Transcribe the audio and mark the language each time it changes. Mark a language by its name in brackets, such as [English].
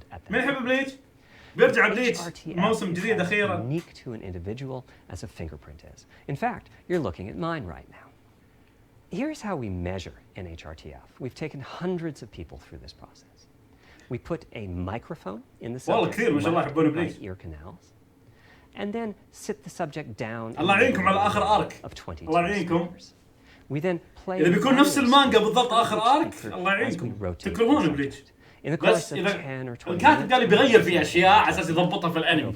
[Arabic] من يحب بليتش؟ بيرجع بليتش موسم جديد أخيرا. [English] Unique to an individual as a fingerprint is. In fact, you're looking at mine right now. Here's how we measure NHRTF. We've taken hundreds of people through this process. We put a microphone in the subject's left and right ear canals, and then sit the subject down [Arabic] الله يعينكم على آخر آرك. [English] of 22 [Arabic] الله يعينكم. [English] We then play. [Arabic] إذا بيكون نفس المانجا بالضبط آخر آرك الله يعينكم. تكرهون بليتش. بس إذا الكاتب قال بيغير فيه أشياء على أساس يضبطها في الأنمي.